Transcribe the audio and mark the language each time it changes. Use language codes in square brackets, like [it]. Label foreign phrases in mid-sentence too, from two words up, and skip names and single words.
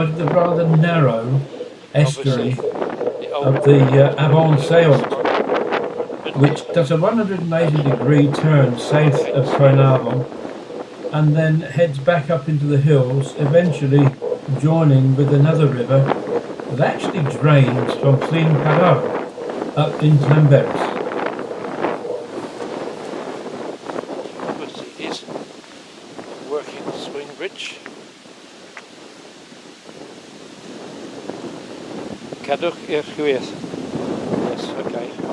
[en] of the rather narrow estuary of the Avon Seant, which does a 180-degree turn south of Caernarfon and then heads back up into the hills, eventually joining with another river that actually drains from Llyn Cadar up in Llanberis. Obviously it is working the swing bridge. [cy] Cadwch i'r llwyth. [en] Yes, okay.